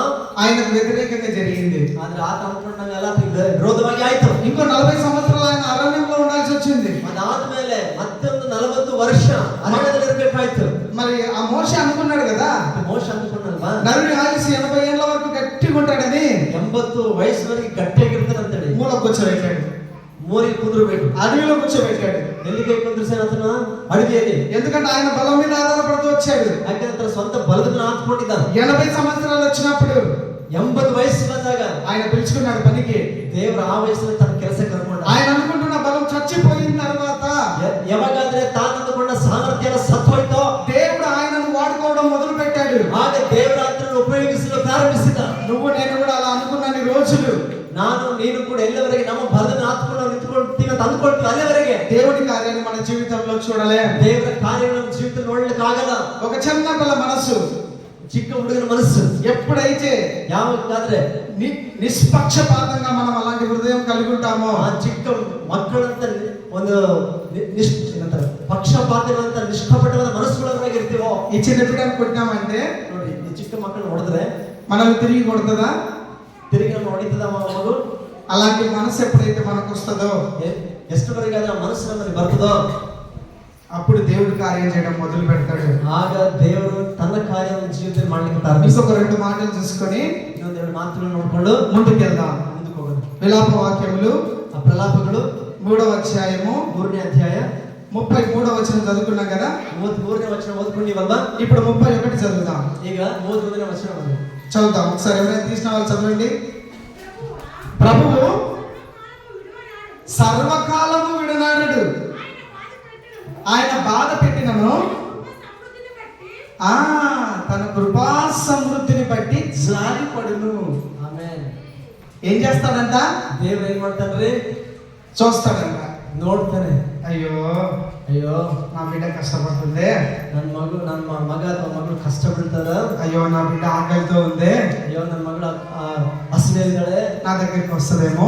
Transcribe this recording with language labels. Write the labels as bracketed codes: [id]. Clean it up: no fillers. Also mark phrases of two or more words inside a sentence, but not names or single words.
[te] ఆయనకు వ్యతిరేకంగా జరిగింది. [kn] ಆದ್ರೆ ಆತ ಅನ್ಕೊಂಡಂಗೆಲ್ಲ ವಿರೋಧವಾಗಿ ಆಯ್ತು. [te] ఇంకో 40 సంవత్సరాలు ఆయన అరణ్యంలో ఉండాల్సి వచ్చింది. [kn] ಅದಾದ್ಮೇಲೆ ಮತ್ತೊಂದು 40 ವರ್ಷ ಅರಣ್ಯದಲ್ಲಿ ಇರ್ಬೇಕಾಯ್ತು. [te] మరి ఆ మోషే అనుకున్నాడు కదా, [kn] ಮೋಶೆ ಅಂದ್ಕೊಂಡಲ್ವಾ, [te] నరుని ఆయుష్ 80 ఏళ్ల వరకు గట్టిగా ఉంటాడని [kn] 80 ವಯಸ್ಸಿನವರೆಗೆ ಗಟ್ಟಿಯಾಗಿರ್ತಾನಂತೇಳಿ [te] మూల కూర్చోబెట్టాడు, [kn] ಮೂರಿಗೆ ಕುಂದ್ರಬೇಕು, [te] అడవిలో కూర్చోబెట్టాడు. [kn] ಎಲ್ಲಿಗೆ ಕುಂದ್ರಸೇನ ಆತನ ಅಡವಿಯಲ್ಲಿ, [te] ఎందుకంటే ఆయన బలం మీద ఆధారపడుతూ వచ్చాడు. [kn] ಯಾಕಂದ್ರೆ ತನ್ನ ಸ್ವಂತ ಬಲದಿಂದ ಹಾತ್ಕೊಂಡಿದ್ದ. [te] 80 సంవత్సరాలు వచ్చినప్పుడు [kn] 80 ವಯಸ್ಸು ಬಂದಾಗ [te] ఆయన పిలుచుకున్నాడు పనికి. [kn] ದೇವರ ಆ ವಯಸ್ಸಲ್ಲಿ ತನ್ನ ಕೆಲಸ ಕರ್ಕೊಂಡ. [te] ఆయన అనుకుంటున్న బలం చచ్చిపోయిన తర్వాత [kn] ಯಾವಾಗಾದ್ರೆ ತಾನು ಅಂದುಕೊಂಡ ಸಾಮರ್ಥ್ಯ ಸತ್ತೋಯ್ತೋ, [te] దేవుడు ఆయనను వాడుకోవడం మొదలు పెట్టాడు. [kn] ಆಗ ದೇವರ ಆತನನ್ನು ಉಪಯೋಗಿಸಲು ಪ್ರಾರಂಭಿಸಿದ. [te] నువ్వు నేను కూడా అలా అనుకున్నాను రోజులు. [kn] ನಾನು ನೀನು ಕೂಡ ಎಲ್ಲಿವರೆಗೆ ನಮ್ಮ ಬಲದಿಂದ ಹಾತ್ಕೊಂಡು ನಿಂತ್ಕೊಳ್ತೀವಿ ಅಂತ ಅಂದ್ಕೊಳ್ತೀವಿ ಅಲ್ಲಿವರೆಗೆ [te] దేవుడి కార్యాన్ని మన జీవితంలో చూడలే. [kn] ದೇವರ ಕಾರ್ಯಗಳನ್ನು ನಮ್ಮ ಜೀವಿತದಲ್ಲಿ ನೋಡ್ಲಿಕ್ಕೆ ಆಗಲ್ಲ. [te] ఒక చిన్న పిల్ల మనసు, [kn] ಚಿಕ್ಕ ಹುಡುಗನ ಮನಸ್ಸು [te] ఎప్పుడైతే [kn] ಯಾವಾಗಾದ್ರೆ [te] నిష్పక్షపాతంగా మనం అలాంటి హృదయం కలిగి ఉంటామో, [kn] ಆ ಚಿಕ್ಕ ಮಕ್ಕಳಂತ ಒಂದು ಪಕ್ಷಪಾತಗಳಂತ ನಿಷ್ಕಪಟವಾದ ಮನಸ್ಸುಗಳವರಾಗಿರ್ತೀವೋ, [te] ఈ చిన్న బిడ్డను కొట్టినామంటే [kn] ನೋಡಿ, ಈ ಚಿಕ್ಕ ಮಕ್ಕಳನ್ನ ಹೊಡೆದ್ರೆ [te] మనల్ని తిరిగి కొడుతుందా? [kn] ತಿರುಗಿ ನಮ್ಮ ಹೊಡಿತದ ಮಗು. [te] అలాంటి మనసు ఎప్పుడైతే మనకు వస్తుందో, [kn] ಎಷ್ಟುವರೆಗೆ ಆ ಮನಸ್ಸು ನಮ್ಮಲ್ಲಿ ಬರ್ತದೋ, [te] అప్పుడు దేవుడు కార్యం చేయడం మొదలు పెడతాడు. [kn] ಆಗ ದೇವರು ತನ್ನ ಕಾರ್ಯವನ್ನು ಜೀವಿತದಲ್ಲಿ ಮಾಡ್ಲಿಕ್ಕೆ ಪ್ರಾರಂಭಿಸ. [te] ఇంకొక 2 మాటలు చూసుకొని [kn] ಇನ್ನೊಂದೆರಡು ಮಾತುಗಳನ್ನು ನೋಡ್ಕೊಂಡು [te] ముందుకు వెళ్దాం. [kn] ಮುಂದಕ್ಕೆ ಹೋಗೋದು. [te] విలాప వాక్యములు [kn] ಆ ಪ್ರಲಾಪಗಳು [te] 3వ అధ్యాయము [kn] 3ನೇ ಅಧ್ಯಾಯ [te] 33వ వచనం చదువుకున్నాం కదా. [kn] 33ನೇ ವಚನ ಓದ್ಕೊಂಡಿವಲ್ವಾ? [te] ఇప్పుడు 31 చదువుదాం. [kn] ಈಗ 31ನೇ ವಚನ ಓದು. [te] చదువుదాం ఒకసారి. ఎవరైనా తీసిన వాళ్ళు చదవండి. ప్రభువు సర్వకాలము విడనాడడు, ఆయన బాధ పెట్టినను తన కృపా సమృద్ధిని బట్టి జాలిపడును. [kn] ಆಮೆನ್. [te] ఏం చేస్తాడంట? [kn] ದೇವರು ಏನ್ ಮಾಡ್ತಾನ್ರಿ? [te] చూస్తాడంట. [kn] ನೋಡ್ತಾನೆ. [te] అయ్యో [kn] ಅಯ್ಯೋ [te] నా బిడ్డ కష్టపడుతుంది, [kn] ನನ್ನ ಮಗ ಅಥವಾ ಮಗಳು ಕಷ್ಟ ಬೀಳ್ತಾರ, [te] అయ్యో నా బిడ్డ ఆకలితో ఉంది, [kn] ಅಯ್ಯೋ ನನ್ನ ಮಗಳು ಹಸಿವೆಯಿದ್ದಾಳೆ, [te] నా దగ్గరికి వస్తుందేమో,